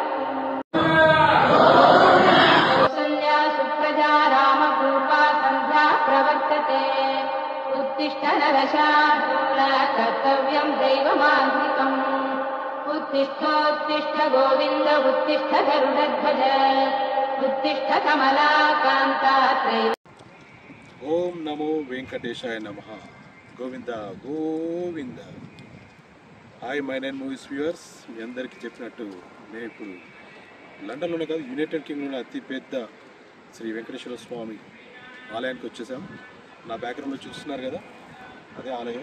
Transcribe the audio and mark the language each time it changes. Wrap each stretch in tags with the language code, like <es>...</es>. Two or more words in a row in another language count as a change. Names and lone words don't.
<sa>कौसल्या सुप्रजा रामपूर्वा सन्ध्या प्रवर्तते उत्तिष्ठ नरशार्दूल कर्तव्यं दैवमान्त्रिकम् उत्तिष्ठोत्तिष्ठ गोविंद उत्तिष्ठ गरुडध्वज उत्तिष्ठ कमलाकान्ता त्रैलोक्यं. ఓం నమో వెంకటేశాయ నమః. గోవింద గోవింద.</sa> <te>హాయ్ My9 మూవీస్ వ్యూవర్స్, మీ అందరికీ చెప్పినట్టు నేను ఇప్పుడు లండన్లోనే కాదు, యునైటెడ్ కింగ్డమ్లోనే అతిపెద్ద శ్రీ వెంకటేశ్వర స్వామి ఆలయానికి వచ్చేసాం. నా బ్యాక్గ్రౌండ్లో చూస్తున్నారు కదా, అదే ఆలయం.</te>